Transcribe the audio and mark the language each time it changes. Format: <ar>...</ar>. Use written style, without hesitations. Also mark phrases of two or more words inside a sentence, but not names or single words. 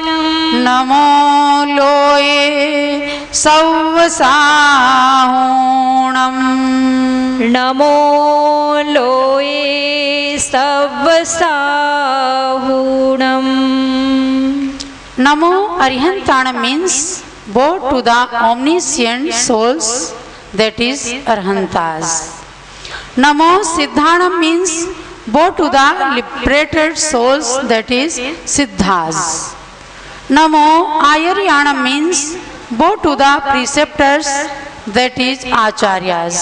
<pra>Namo Loye Savvasahunam, Namo Loye Savvasahunam. Namo Arihantanam</pra> <en>means bow to the omniscient souls, that is Arhantas.</en> <pra>Namo Siddhanam</pra> <en>means bow to the liberated souls, that is Siddhas.</en> <pra>Namo Ayaryanam</pra> <en>means bow to the preceptors, that is Acharyas.</en>